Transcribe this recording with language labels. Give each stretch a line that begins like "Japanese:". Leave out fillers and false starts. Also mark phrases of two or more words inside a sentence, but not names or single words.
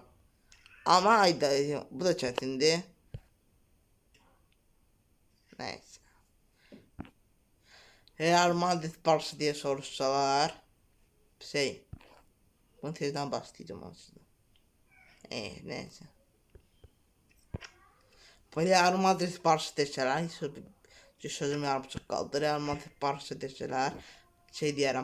Turkish: Ama ayda bu da çetindi. Neyse. Real Madrid Barça diye sorsalar bunu tezden başlayacağım aslında. Neyse.
Azerbaijani: Real Madrid Barça desələr, sözüm yarımçıq qaldı. Real Madrid Barça desələr, deyərəm.